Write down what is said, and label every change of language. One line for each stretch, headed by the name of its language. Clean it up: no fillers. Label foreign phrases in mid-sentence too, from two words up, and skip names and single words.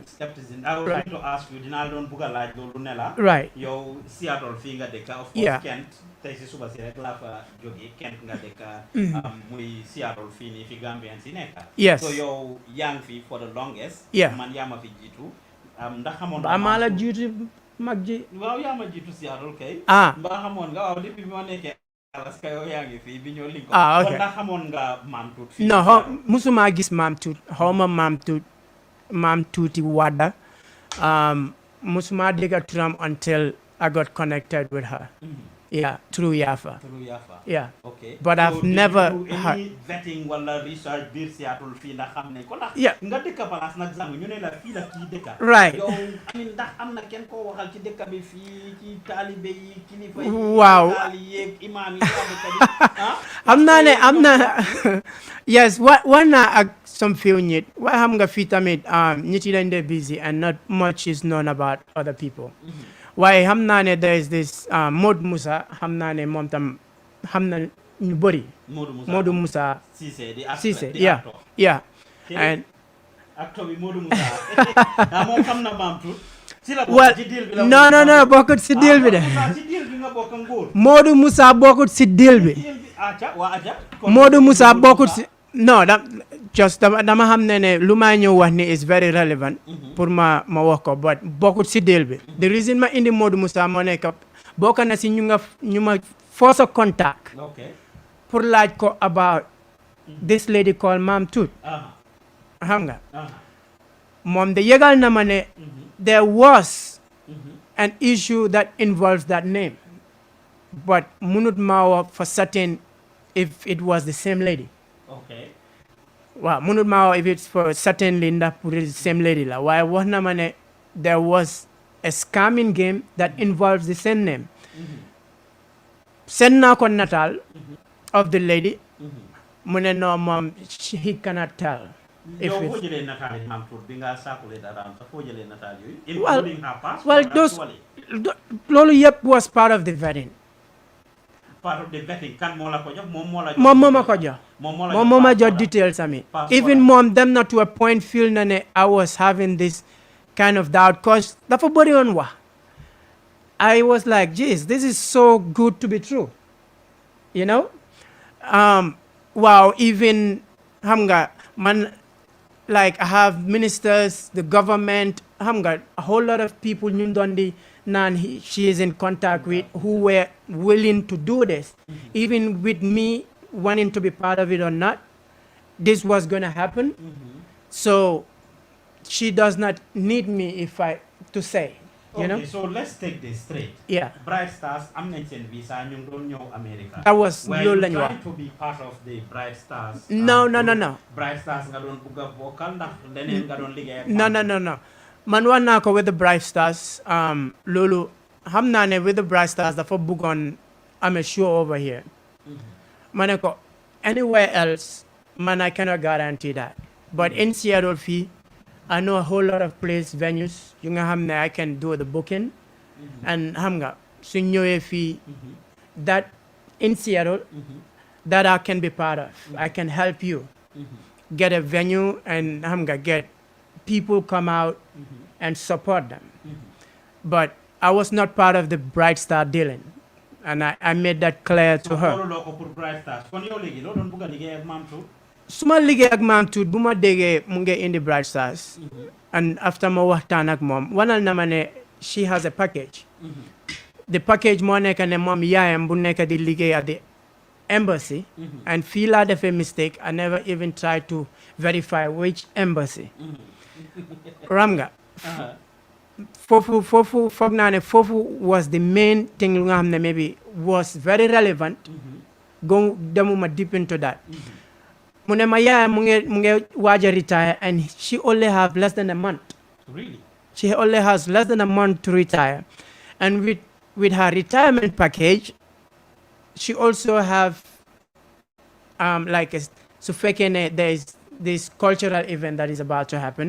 English: I would like to ask you,
Wolof: dinaa doon bugg a laaj loolu ne la.
English: Right.
Wolof: Yow Seattle fii nga dëkk.
English: Of course
Wolof: Kent tey si suba si rek laa fa jógee Kent nga dëkk. muy Seattle fii nii fi Gambian si nekk.
English: Yes.
Wolof: So yow yaa ngi fi
English: for the longest. Yeah.
Wolof: Man yaa ma fi jiitu. Ndax xamoon ba maa la jiitu mag ji. waaw yaa ma jiitu Seattle kay. Mbaa xamoon nga waaw depuis bi ma nekkee. Alaska yow yaa ngi fii bi ñoo link
English: ok
Wolof: ndax xamoon nga MAM Tuut non musuma gis MAM Tuut xaw ma MAM Tuuti Wada musuma dégg turam
English: until I got connected with her yeah through Yafa
Wolof: yeah
English: okay but I've never heard any vetting
Wolof: wala research biir Seattle fii ndax xam ne ko ndax nga dëkk place nag zangu ñu ne la fii la kii dëkk
English: right
Wolof: yow amin ndax am na kenn koo waxal ci dëkk bi fii ci taalibe yi kilifa yi waaw taali yeeg imaam yi dëkk bi am naa ne am na yes war naa ak
English: some few
Wolof: nit waaye xam nga fii tamit nit yi dañ dee
English: busy and not much is known about other people
Wolof: waaye xam naa ne
English: there is this
Wolof: Modou Musa xam naa ne moom tam xam na ñu bëri Modou Musa Cissé
English: yeah and
Wolof: acteur bi Modou Musa moom xam na MAM Tuut well non bokkut si deal bi de Modou Musa bokkut si deal bi Modou Musa bokkut si non dama xam ne lu ma ñëw wax ni
English: is very relevant
Wolof: pour ma wax ko but bokkut si deal bi
English: the reason
Wolof: ma indi Modou Musa moo nekk bokk na si ñu ma
English: force contact
Wolof: pour laaj ko
English: about this lady called MAM Tuut
Wolof: xam nga moom de yëgal na ma ne
English: there was an issue that involves that name
Wolof: but munut ma wax
English: for certain if it was the same lady
Wolof: waaw munut ma wax
English: if it's for certainly
Wolof: ndax pour
English: the same lady
Wolof: la waaye wax na ma ne
English: there was a scamming game that involves the same name
Wolof: send naa ko nataal
English: of the lady
Wolof: mu ne no moom
English: he cannot tell
Wolof: yow foo jëlee nataal MAM Tuut bi nga
English: circulate around
Wolof: sax foo jëlee nataal yooyu
English: including her passport well those
Wolof: loolu yëpp
English: was part of the vetting
Wolof: kan moo la ko jox moom moo la jox moom moo ma ko jox moom moo ma jox details ami even moom dem na
English: to a point
Wolof: feel na ne
English: I was having this kind of doubt cause
Wolof: dafa bëri woon wax
English: I was like geez this is so good to be true you know wow even
Wolof: xam nga
English: man like I have ministers the government
Wolof: xam nga
English: a whole lot of people
Wolof: ñu doon di naan
English: she is in contact with who were willing to do this even with me wanting to be part of it or not this was going to happen so she does not need me if I to say you know so let's take this straight
Wolof: Bright Stars am nañ seen visa ñu doon ñëw America
English: that was
Wolof: loolu lañu wax
English: to be part of the Bright Stars no
Wolof: Bright Stars nga doon bugg a bokkal ndax leneen nga doon liggéey
English: no
Wolof: man wax naa ko
English: with the Bright Stars
Wolof: loolu xam naa ne
English: with the Bright Stars
Wolof: dafa bëggoon am
English: a show over here
Wolof: ma ne ko
English: anywhere else man I cannot guarantee that but in Seattle fii I know a whole lot of place venues
Wolof: yu nga xam ne
English: I can do the booking and
Wolof: xam nga su ñëwee fii
English: that in Seattle that I can be part of. I can help you get a venue and get people come out and support them. But I was not part of the Bright Star dealing. And I made that clear to her.
Wolof: Suma liggéey ak MAM tuut bu ma déggee mu ngi indi Bright Stars.
English: And after
Wolof: ma waxtaan ak moom wanal na ma ne
English: she has a package.
Wolof: The package moo nekk ne moom yaayam bu nekk di liggéey
English: at the embassy.
Wolof: And fii laa defee mistake.
English: I never even tried to verify which embassy.
Wolof: Ram nga. Fofu foog naa ne foofu
English: was the main thing
Wolof: lu nga xam ne
English: maybe was very relevant.
Wolof: Go demuma
English: deep into that.
Wolof: Mu ne ma yaayam mu ngi waaj a retire
English: and she only have less than a month. Really? She only has less than a month to retire. And with her retirement package, she also have like so there is this cultural event that is about to happen.